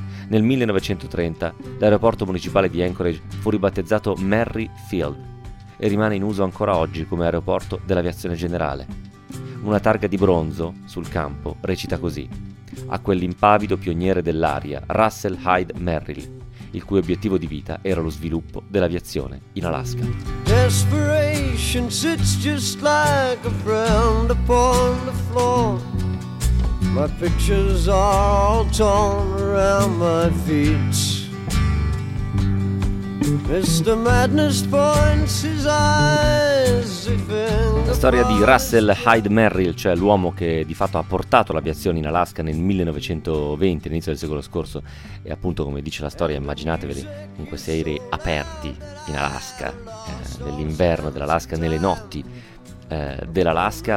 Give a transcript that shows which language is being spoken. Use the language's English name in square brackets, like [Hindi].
[Italian] Nel 1930 l'aeroporto municipale di Anchorage fu ribattezzato Merry Field e rimane in uso ancora oggi come aeroporto dell'aviazione generale. Una targa di bronzo sul campo recita così: a quell'impavido pioniere dell'aria, Russell Hyde Merrill, il cui obiettivo di vita era lo sviluppo dell'aviazione in Alaska. [English] Desperation sits just like a friend upon the floor. My pictures are all torn around my feet. Mr. Madness points his eyes. [Italian] La storia di Russell Hyde Merrill, cioè l'uomo che di fatto ha portato l'aviazione in Alaska nel 1920, all'inizio del secolo scorso, e appunto, come dice la storia, immaginateveli con questi aerei aperti in Alaska, nell'inverno dell'Alaska, nelle notti dell'Alaska.